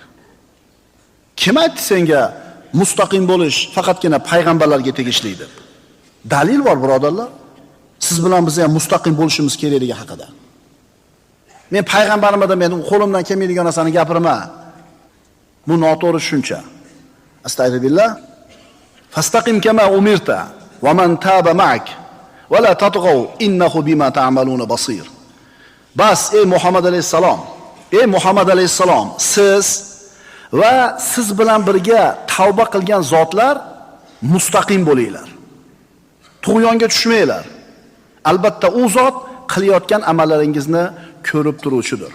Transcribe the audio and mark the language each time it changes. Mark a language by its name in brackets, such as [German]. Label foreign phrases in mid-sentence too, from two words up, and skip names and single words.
[Uzbek] Kim aytdi senga mustaqim bo'lish faqatgina payg'ambarlarga tegishli deb? Dalil bor, birodarlar. Siz bilan biz ham mustaqim bo'lishimiz kerakligi haqida. Men payg'ambarimda men qo'limdan kelmaydigan narsani gapirma. Bu noto'g'ri tushuncha. Astagfirullah. [Arabic] فاستقم كما أمرت ومن تاب معك ولا تطغوا إنه بما تعملون بصير. [Uzbek] Bas ey Muhammad alayhisalom, siz va siz bilan birga tavba qilgan zotlar mustaqim bo'linglar. Tug'yonga tushmanglar. Albatta u zot qilayotgan amallaringizni ko'rib turuvchidir.